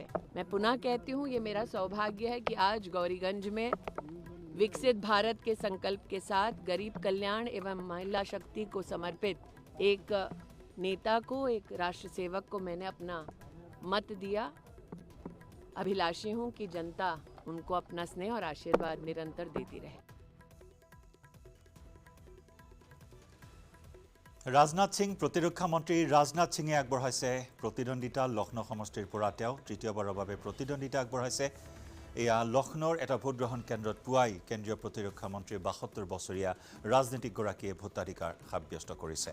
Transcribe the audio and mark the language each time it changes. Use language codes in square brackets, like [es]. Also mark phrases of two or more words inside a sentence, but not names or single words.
[hi] मैं पुनः कहती हूँ, ये मेरा सौभाग्य है कि आज गौरीगंज में विकसित भारत के संकल्प के साथ गरीब कल्याण एवं महिला शक्ति को समर्पित एक नेता को, एक राष्ट्र सेवक को मैंने अपना मत दिया। अभिलाषी हूँ कि जनता उनको अपना स्नेह और आशीर्वाद निरंतर देती रहे। [as] ৰাজনাথ সিং প্ৰতিৰক্ষা মন্ত্ৰী ৰাজনাথ সিঙে আগবঢ়াইছে প্ৰতিদ্বন্দ্বিতা। লক্ষ্ণৌ সমষ্টিৰ পৰা তেওঁ তৃতীয়বাৰৰ বাবে প্ৰতিদ্বন্দ্বিতা আগবঢ়াইছে। এয়া লক্ষ্ণৌৰ এটা ভোটগ্ৰহণ কেন্দ্ৰত পুৱাই কেন্দ্ৰীয় প্ৰতিৰক্ষা মন্ত্ৰীৰ 72 বছৰীয়া ৰাজনীতিকগৰাকীয়ে ভোটাধিকাৰ সাব্যস্ত কৰিছে।